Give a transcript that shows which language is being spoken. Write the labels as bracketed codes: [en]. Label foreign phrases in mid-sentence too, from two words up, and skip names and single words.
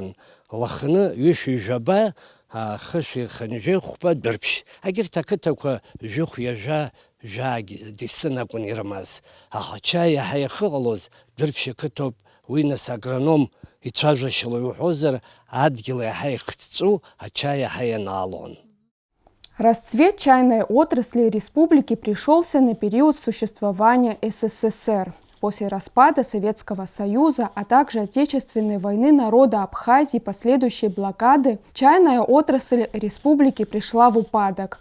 [ab] Лаханы ҩышәи жәаба, хышәи хынҩи хәба бирбш. Агьырҭ ақыҭақәа жәохә ҩажәа жәаагьы дистын акәын ирымаз. Аха ачаи иаҳа иахыҟалоз бирбш ақыҭоуп. Уи нас агроном ицәажәашьала иуҳәозар, адгьыл иаҳа ихҭҵәу ачаи иаҳа ианаалон. [ru] Расцвет чайной отрасли республики пришелся на период существования СССР. После распада Советского Союза, а также Отечественной войны народа Абхазии и последующей блокады, чайная отрасль республики пришла в упадок.